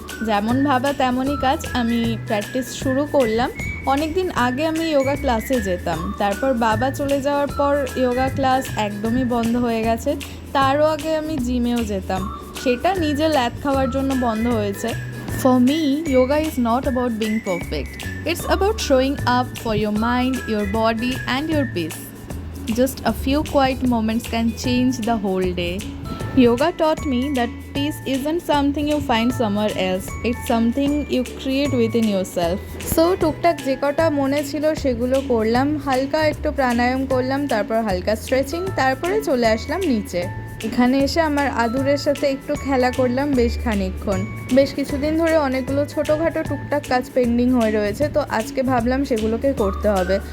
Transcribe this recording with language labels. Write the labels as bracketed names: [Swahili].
[Bangla] যেমন ভাবা তেমনই কাজ, আমি প্র্যাকটিস শুরু করলাম। অনেক দিন আগে আমি যোগা ক্লাসে যেতাম, তারপর বাবা চলে যাওয়ার পর যোগা ক্লাস একদমই বন্ধ হয়ে গেছে। তারও আগে আমি জিমেও যেতাম, সেটা নিজে ল্যাদ খাওয়ার জন্য বন্ধ হয়েছে। [English] For me, yoga is not about being perfect. It's about showing up for your mind, your body, and your peace. Just a few quiet moments can change the whole day. Yoga taught me that peace isn't something you find somewhere else. It's something you create within yourself. [Bangla] So, টুকটাক যে কটা মনে ছিল সেগুলো করলাম, হালকা একটু প্রাণায়াম করলাম, তারপর হালকা স্ট্রেচিং, তারপরে চলে আসলাম নিচে। এখানে এসে আমার আদুরের সাথে একটু খেলা করলাম বেশ খানিকক্ষণ। বেশ কিছুদিন ধরে অনেকগুলো ছোটোখাটো টুকটাক কাজ পেন্ডিং হয়ে রয়েছে, তো আজকে ভাবলাম সেগুলোকে করতে হবে।